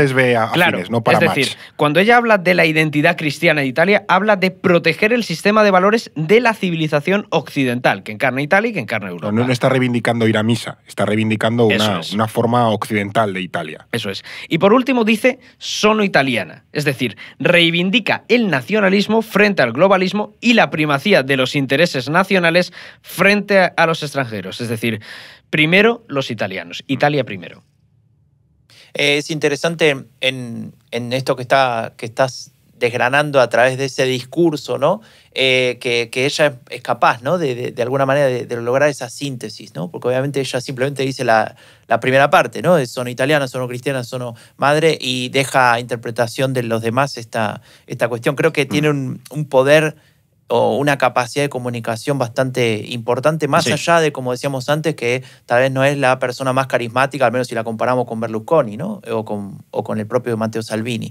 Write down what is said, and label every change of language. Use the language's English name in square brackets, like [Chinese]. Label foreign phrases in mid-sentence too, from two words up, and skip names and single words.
[Spanish] No se les ve afines, no para es decir, cuando ella habla de la identidad cristiana de Italia, habla de proteger el sistema de valores de la civilización occidental, que encarna Italia y que encarna Europa. No está reivindicando ir a misa, está reivindicando una forma occidental de Italia. Eso es. Y por último dice, [Italian] sono italiana, [Spanish] es decir, reivindica el nacionalismo frente al globalismo y la primacía de los intereses nacionales frente a los extranjeros. Es decir, primero los italianos, Italia primero. Es interesante en esto que estás desgranando a través de ese discurso, ¿no? Que ella es capaz, ¿no? de alguna manera de lograr esa síntesis, ¿no? Porque obviamente ella simplemente dice la primera parte, ¿no? [Italian] Sono italiana, sono cristiana, sono madre, [Spanish] y deja a interpretación de los demás esta cuestión. Creo que tiene un poder o una capacidad de comunicación bastante importante, más allá de, como decíamos antes, que tal vez no es la persona más carismática, al menos si la comparamos con Berlusconi, ¿no? o con el propio Matteo Salvini.